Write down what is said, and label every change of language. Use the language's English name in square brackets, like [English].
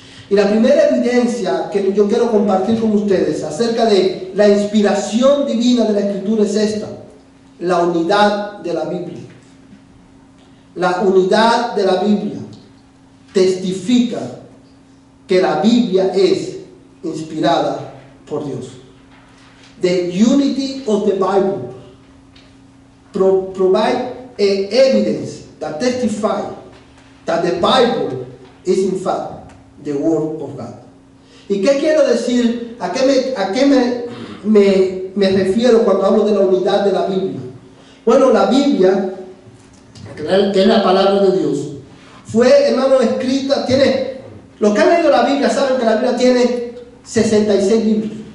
[Spanish] Y la primera evidencia que yo quiero compartir con ustedes acerca de la inspiración divina de la Escritura es esta: la unidad de la Biblia. La unidad de la Biblia testifica que la Biblia es inspirada por Dios. [English] The unity of the Bible provide evidence that testify that the Bible is in fact the Word of God. [Spanish] ¿Y qué quiero decir? ¿A qué me refiero cuando hablo de la unidad de la Biblia? Bueno, la Biblia, que es la palabra de Dios, fue, hermano, escrita, los que han leído la Biblia saben que la Biblia tiene 66 libros.